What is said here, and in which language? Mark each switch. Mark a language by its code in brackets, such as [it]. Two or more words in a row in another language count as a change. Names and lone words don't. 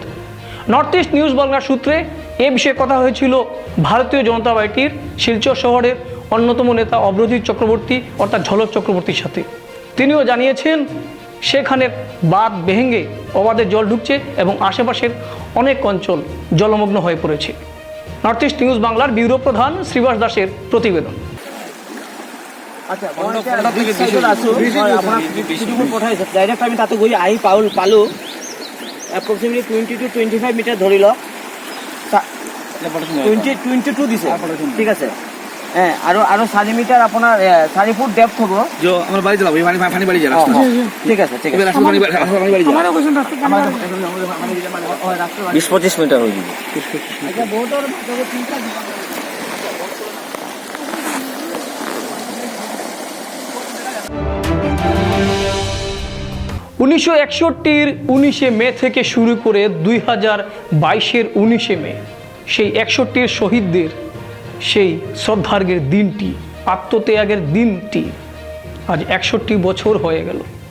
[bn] নর্থ ইস্ট নিউজ বাংলার সূত্রে এ বিষয়ে কথা হয়েছিল ভারতীয় জনতা পার্টির শিলচর শহরের অন্যতম নেতা অভ্রজিৎ চক্রবর্তী অর্থাৎ ঝলক চক্রবর্তীর সাথে। তিনিও জানিয়েছেন সেখানের বাঁধ ভেঙে অবাধে জল ঢুকছে এবং আশেপাশের অনেক অঞ্চল জলমগ্ন হয়ে পড়েছে। নর্থ ইস্ট নিউজ বাংলার ব্যুরো প্রধান শ্রীবাস দাসের প্রতিবেদন। [as] আমি তাতে গৈ আহি পালোঁ এপ্ৰক্সিমেটলি 20 to 25 মিটাৰ ধৰি লওক। 22 দিছে, ঠিক আছে। আৰু 4 মিটাৰ আপোনাৰ 4 ফুট ডেপথ হ'ব। [bn] আমার বাড়ি যাবো পানি বাড়ি যাবে, [as] ঠিক আছে, ঠিক আছে। 20-25 মিটাৰ হৈ যাব। [bn] 1961-র 19 মে থেকে শুরু করে 2022-এর 19 মে সেই 61-র শহীদদের সেই শ্রদ্ধার্ঘ্যের দিনটি, আত্মত্যাগের দিনটি আজ 61 বছর হয়ে গেল।